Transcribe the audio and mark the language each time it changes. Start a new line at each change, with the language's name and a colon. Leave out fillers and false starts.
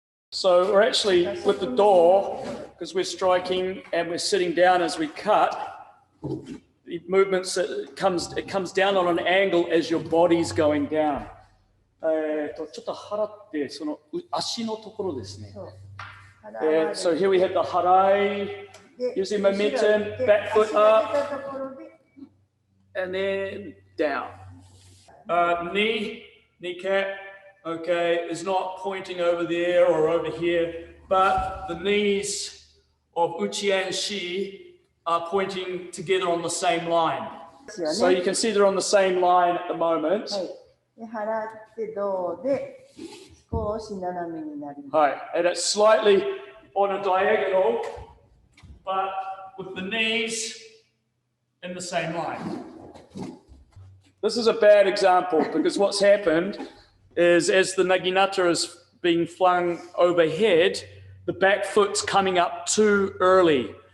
English: So we're actually with the door, because we're striking and we're sitting down as we cut. The movements, it comes down on an angle as your body's going down.
Japanese: ちょっと払ってその足のところですね。
English: So here we have the harai, using momentum, back foot up, and then down. Kneecap, okay, is not pointing over there or over here, but the knees of Uchi and Shi are pointing together on the same line. So you can see they're on the same line at the moment.
Japanese: 払って胴で少し斜めになります。
English: はい、and it's slightly on a diagonal, but with the knees in the same line. This is a bad example because what's happened is as the naginata is being flung overhead, the back foot's coming up too early.